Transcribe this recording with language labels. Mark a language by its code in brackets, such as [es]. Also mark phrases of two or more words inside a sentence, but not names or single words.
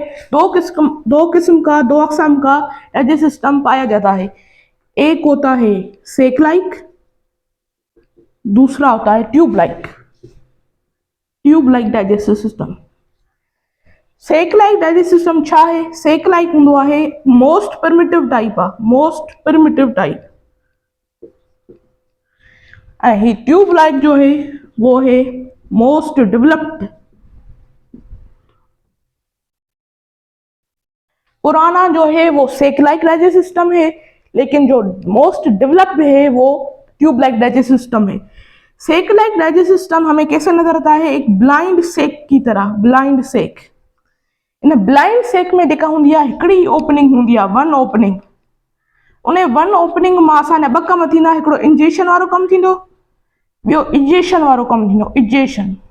[ur] دو قسم کا، دو اقسام کا [en] digestive system [ur] پایا جاتا ہے. ایک ہوتا ہے [en] sac like, [ur] دوسرا ہوتا ہے [en] tube like, tube like digestive system. sac like digestive system [sd] छा है? [en] sac like [sd] हुंदो आहे [en] most primitive type आहे, most primitive type। [ur] ऐं [en] tube like [ur] جو ہے وہ ہے [en] most developed. [ur] پرانا جو ہے وہ [en] sac like digestive system [ur] ہے، لیکن جو [en] most developed [ur] ہے وہ [en] tube like digestive system [ur] ہے. [en] sac like digestive system [ur] ہمیں کیسے نظر آتا ہے؟ ایک [en] blind sac [ur] کی طرح, [en] blind sac. [sd] इन [en] blind sac [sd] में जेका हूंदी आहे हिकिड़ी ओपनिंग हूंदी आहे, [en] one opening. [sd] उन [en] one opening [sd] मां असांजा ॿ कम थींदा, हिकिड़ो इंजेक्शन वारो कमु थींदो, ॿियो इजेशन वारो कमु थींदो, इजेशन।